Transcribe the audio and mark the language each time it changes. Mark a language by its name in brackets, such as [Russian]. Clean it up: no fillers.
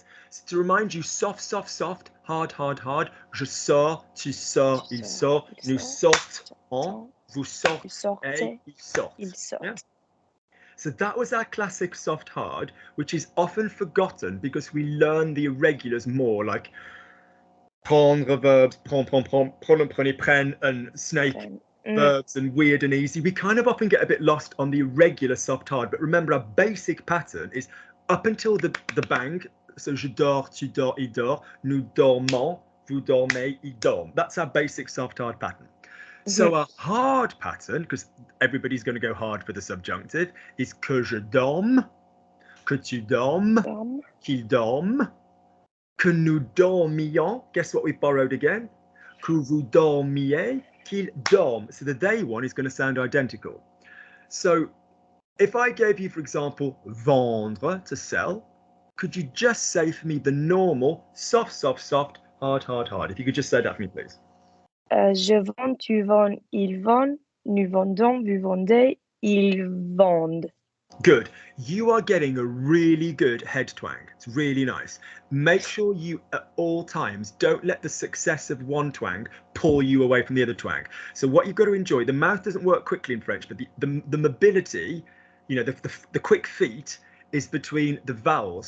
[English] So to remind you, soft, hard. [French] Je sors, tu sors, il sort, nous sortons, vous sortez, il sort. [English] Yeah? So that was our classic soft hard, which is often forgotten because we learn the irregulars more, like prendre verbs, [French] prend, prenez, prenne, [English] and snake verbs, and weird and easy. We kind of often get a bit lost on the irregular soft hard, but remember our basic pattern is up until the bang, so [French] je dors, tu dors, il dort, nous dormons, vous dormez, il dorme. [English] That's our basic soft hard pattern. So a hard pattern, because everybody's going to go hard for the subjunctive, is [French] que je dorme, que tu dormes, qu'il dorme, que nous dormions. [English] Guess what we borrowed again? [French] Que vous dormiez, qu'il dorme. [English] So the they one is going to sound identical. So if I gave you, for example, vendre, to sell, could you just say for me the normal soft, hard? If you could just say that for me, please. [French] Je vends, tu vends, il vend, nous vendons, vous vendez, ils vendent. [English] Good. You are getting a really good head twang. It's really nice. Make sure you, at all times, don't let the success of one twang pull you away from the other twang. So what you've got to enjoy, the mouth doesn't work quickly in French, but the mobility, the quick feet is between the vowels.